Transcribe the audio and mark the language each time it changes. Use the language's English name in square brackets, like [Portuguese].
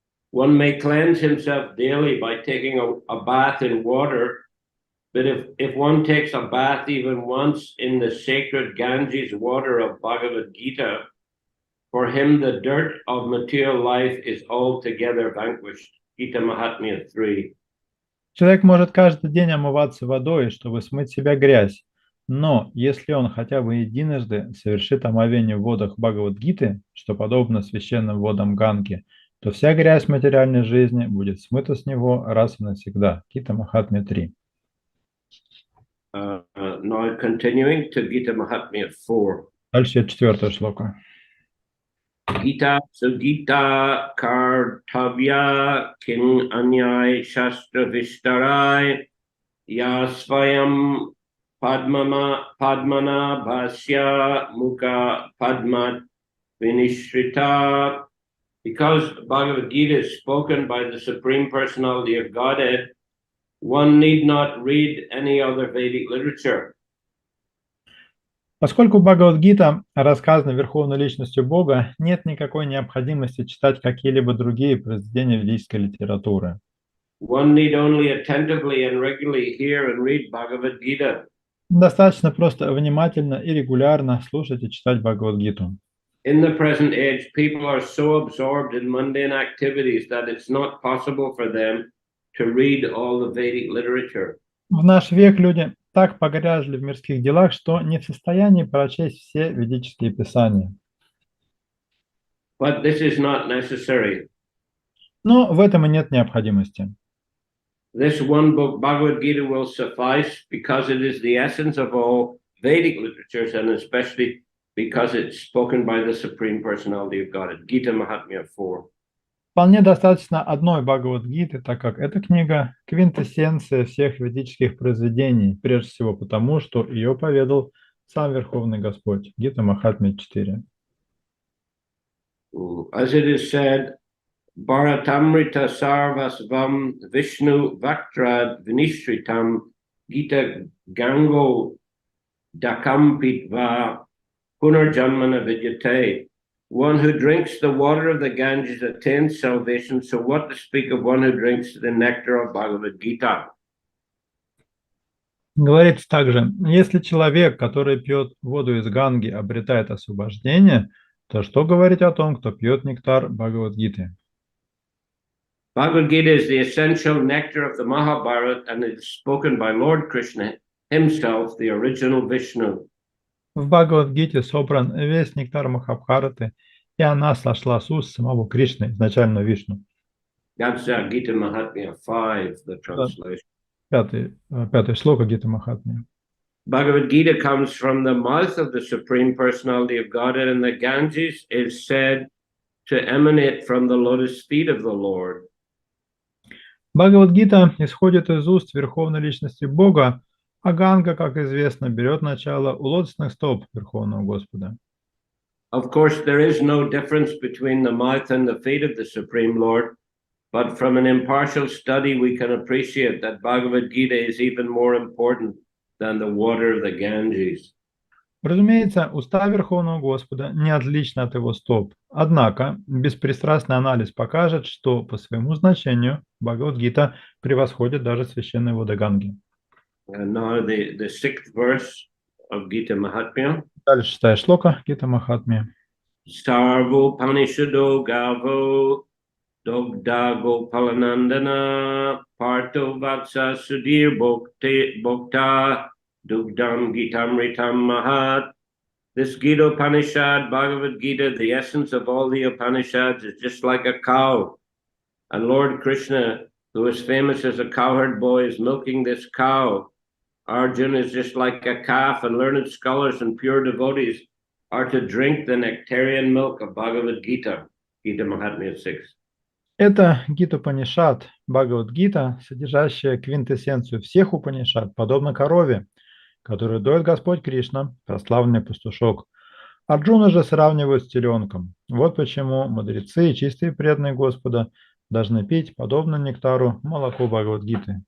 [English] One may cleanse himself daily by taking a bath in water, but if one takes a bath even once in the sacred Ganges water of Bhagavad Gita, for him the dirt of material life is altogether vanquished. Gita Mahatmya 3. [Russian] Человек может каждый день омываться водой, чтобы смыть с себя грязь. Но если он хотя бы единожды совершит омовение в водах Бхагавад-гиты, что подобно священным водам Ганги, то вся грязь материальной жизни будет смыта с него раз и навсегда. Гита Махатмья 3. [English] Now continuing to Gita Mahatmya 4. [Russian] Дальше четвертая шлока. [Sanskrit] Gita Sugita Kartavya King Anyai Shastra Vishtarai Yasvayam Padmana Bhasya Mukha Padmat Vinishrita. [English] Because Bhagavad Gita is spoken by the Supreme Personality of Godhead, one need not read any other Vedic literature. [Russian] Поскольку Бхагавад-гита рассказана Верховной Личностью Бога, нет никакой необходимости читать какие-либо другие произведения ведической литературы. [English] One need only attentively and regularly hear and read Bhagavad Gita. [Russian] Достаточно просто внимательно и регулярно слушать и читать Бхагавад-гиту. [English] In the present age, people are so absorbed in mundane activities that it's not possible for them to read all the Vedic literature. [Russian] В наш век люди так погрязли в мирских делах, что не в состоянии прочесть все ведические писания. [English] But this is not necessary. [Russian] Но в этом и нет необходимости. [English] This one book, Bhagavad Gita, will suffice because it is the essence of all Vedic literatures, and especially because it's spoken by the Supreme Personality of God. Gita Mahatmya 4. [Russian] Вполне достаточно одной Бхагавад-гиты, так как эта книга – квинтэссенция всех ведических произведений, прежде всего потому, что ее поведал сам Верховный Господь. Гита Махатмья 4. [English] As it is said, [Sanskrit] Bharatamrita Sarvasvam Vishnu Vaktrad Vinishritam Gita Gango Dakampitva Punarjanmana Vidyate. [English] One who drinks the water of the Ganges attains salvation, so what to speak of one who drinks the nectar of Bhagavad Gita? [Russian] Говорится также, если человек, который пьет воду из Ганги, обретает освобождение, то что говорить о том, кто пьет нектар Бхагавад-гиты? [English] Bhagavad Gita is the essential nectar of the Mahabharata and is spoken by Lord Krishna himself, the original Vishnu. [Russian] В Бхагавад-гите собран весь нектар Махабхараты, и она сошла с уст самого Кришны, изначально Вишну. [English] That's Gita Mahatmya 5, the translation. [Russian] Пятый шлока Гита Махатмия. [English] Bhagavad Gita comes from the mouth of the Supreme Personality of Godhead, and the Ganges is said to emanate from the lotus feet of the Lord. [Russian] Бхагавад-гита исходит из уст Верховной Личности Бога, а Ганга, как известно, берет начало у лотосных стоп Верховного Господа. [English] Of course, there is no difference between the mouth and the feet of the Supreme Lord, but from an impartial study, we can appreciate that Bhagavad Gita is even more important than the water of the Ganges. [Russian] Разумеется, уста Верховного Господа не отличны от его стоп. Однако, беспристрастный анализ покажет, что по своему значению Бхагавад-гита превосходит даже священные воды Ганги. [English] And now the sixth verse of Gita Mahatmya. [Russian] Дальше шестая шлока Гита Махатмия. [Sanskrit] Sarvo Panishado Gavo Dogda Gopalanandana Parto Vatsa Sudhir Bhokta Dugdam Gitamritam Mahat. [English] This Gita Upanishad, Bhagavad Gita, the essence of all the Upanishads, is just like a cow. And Lord Krishna, who is famous as a cowherd boy, is milking this cow. Arjuna is just like a calf, and learned scholars and pure devotees are to drink the nectarian milk of Bhagavad Gita, Gita Mahatmya 6. [Russian] Это Гита Панишат, Бхагавад-гита, содержащая квинтэссенцию всех Упанишат, подобно корове, которую доит Господь Кришна, прославленный пастушок. Арджуна же сравнивают с теленком. Вот почему мудрецы и чистые преданные Господа должны пить, подобно нектару, молоко Бхагавад-гиты.